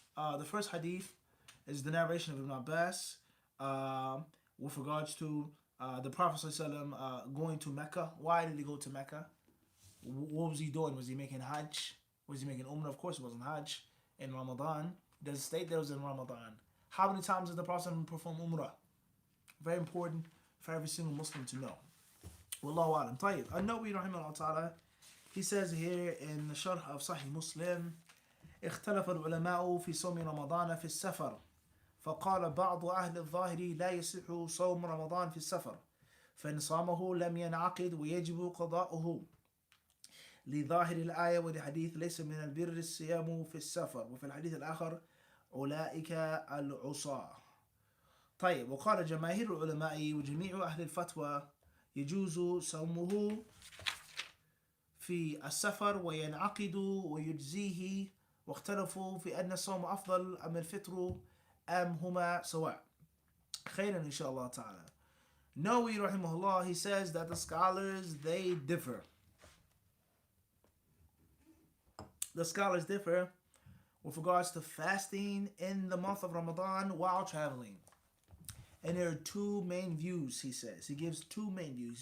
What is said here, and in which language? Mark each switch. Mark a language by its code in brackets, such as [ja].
[en] The first hadith is the narration of Ibn Abbas with regards to the Prophet ﷺ going to Mecca. Why did he go to Mecca? What was he doing? Was he making Hajj? Was he making Umrah? Of course it wasn't Hajj. In Ramadan. Does it state that it was in Ramadan? How many times did the Prophet perform Umrah? Very important for every single Muslim to know. Wallahu alam. Tayyib. An-Nawawi rahimahullah ta'ala, he says here in the Sharh of Sahih Muslim, [ar] اختلف العلماء في صوم رمضان في السفر فقال بعض أهل الظاهر لا يصح صوم رمضان في السفر فإن صامه لم ينعقد ويجب قضاؤه لظاهر الآية ولحديث ليس من البر الصيام في السفر وفي الحديث الآخر أولئك العصاة. طيب وقال جماهير العلماء وجميع أهل الفتوى يجوز صومه في السفر وينعقد ويجزيه واختلفوا في أن الصوم أفضل أم الفطر أم هما سواء. خيرا إن شاء الله تعالى. [en] Nawawi rahimahullah, he says that the scholars, they differ. The scholars differ with regards to fasting in the month of Ramadan while traveling. And there are two main views, he says. He gives two main views.